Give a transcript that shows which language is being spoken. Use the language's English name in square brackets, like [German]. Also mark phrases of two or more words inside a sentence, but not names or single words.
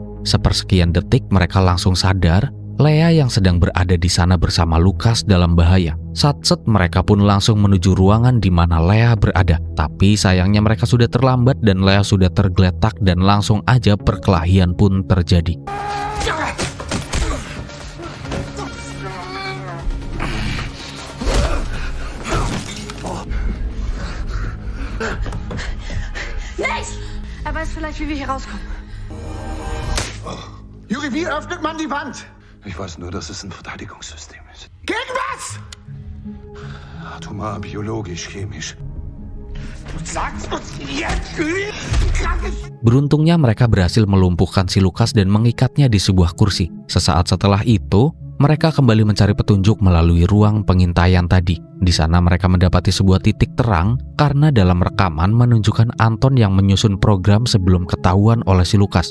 [Indonesian] Sepersekian detik mereka langsung sadar Lea yang sedang berada di sana bersama Lukas dalam bahaya. Satset mereka pun langsung menuju ruangan di mana Lea berada. Tapi sayangnya mereka sudah terlambat dan Lea sudah tergeletak dan langsung aja perkelahian pun terjadi. [German] Nichts! Er weiß vielleicht, wie wir hier rauskommen. Juri, wie öffnet man die Wand? Ich weiß nur, dass es ein Verteidigungssystem ist. Gegen was? Atomar, biologisch, chemisch. [Indonesian] Beruntungnya mereka berhasil melumpuhkan si Lukas dan mengikatnya di sebuah kursi. Sesaat setelah itu, mereka kembali mencari petunjuk melalui ruang pengintaian tadi. Di sana mereka mendapati sebuah titik terang karena dalam rekaman menunjukkan Anton yang menyusun program sebelum ketahuan oleh si Lukas.